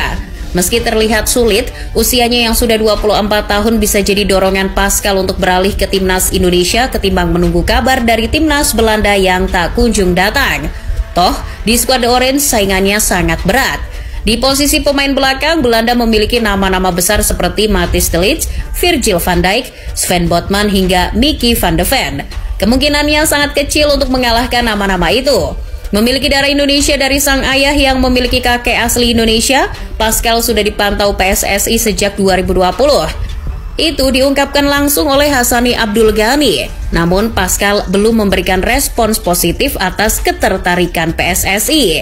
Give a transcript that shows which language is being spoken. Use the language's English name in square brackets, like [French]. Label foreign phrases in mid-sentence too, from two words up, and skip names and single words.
[Indonesian] Meski terlihat sulit, usianya yang sudah 24 tahun bisa jadi dorongan Pascal untuk beralih ke timnas Indonesia ketimbang menunggu kabar dari timnas Belanda yang tak kunjung datang. Toh, di skuad Orange saingannya sangat berat. Di posisi pemain belakang, Belanda memiliki nama-nama besar seperti Matthijs de Ligt, Virgil van Dijk, Sven Botman hingga Mickey van de Ven. Kemungkinannya sangat kecil untuk mengalahkan nama-nama itu. Memiliki darah Indonesia dari sang ayah yang memiliki kakek asli Indonesia, Pascal sudah dipantau PSSI sejak 2020. Itu diungkapkan langsung oleh Hassani Abdul Ghani. Namun Pascal belum memberikan respons positif atas ketertarikan PSSI.